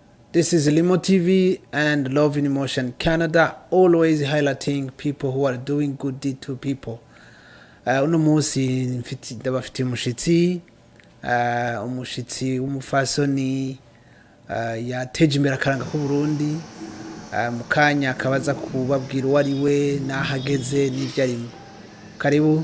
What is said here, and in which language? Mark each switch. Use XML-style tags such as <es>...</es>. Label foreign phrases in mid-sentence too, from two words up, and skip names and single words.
<en>This is Limo TV and Love in Emotion Canada, always highlighting people who are doing good deed to people.</en> <rn>Uno munsi ndabafitiye umushitsi w'umufasoni yateje imbere akaranga ku Burundi, mukanya akabaza kubabwira uwo ari we nahageze n'ivyo arimo. Karibu.</rn>